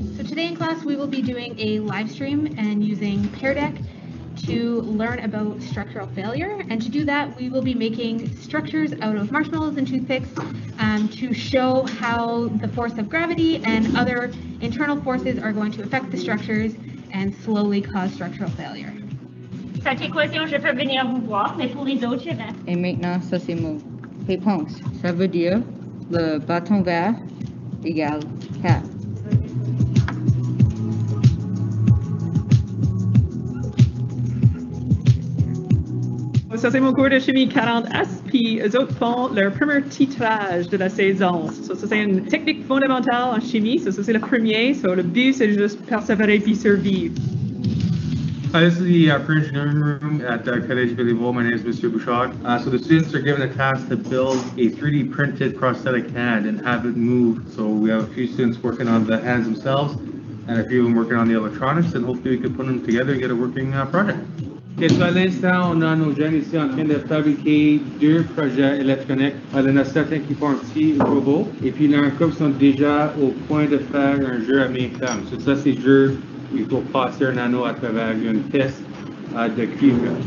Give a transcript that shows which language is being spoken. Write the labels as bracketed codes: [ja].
[en] So today in class we will be doing a live stream and using Pear Deck to learn about structural failure. And to do that we will be making structures out of marshmallows and toothpicks to show how the force of gravity and other internal forces are going to affect the structures and slowly cause structural failure. [fr] Cette équation, je peux venir vous voir, mais pour les autres, je vais. Et maintenant, ça c'est mon réponse. Ça veut dire le bâton vert égale 4. Ça, c'est mon cours de chimie 40S, puis eux autres font leur premier titrage de la saison. Ça, c'est une technique fondamentale en chimie. Ça, c'est le premier. So, le but, c'est juste persévérer puis survivre. [en] Hi, this is the pre-engineering room at Collège Béliveau. My name is Mr. Bouchard. So the students are given a task to build a 3D printed prosthetic hand and have it move. So we have a few students working on the hands themselves and a few of them working on the electronics, and hopefully we can put them together and get a working project. [fr] Okay, so à l'instant, on a nos jeunes ici en train de fabriquer 2 projets électroniques. Il y en a certains qui font un petit robot, et puis il y en a encore qui sont déjà au point de faire un jeu à main ferme. So ça, c'est jeu. Il faut passer un anneau à travers une pièce de cuivre.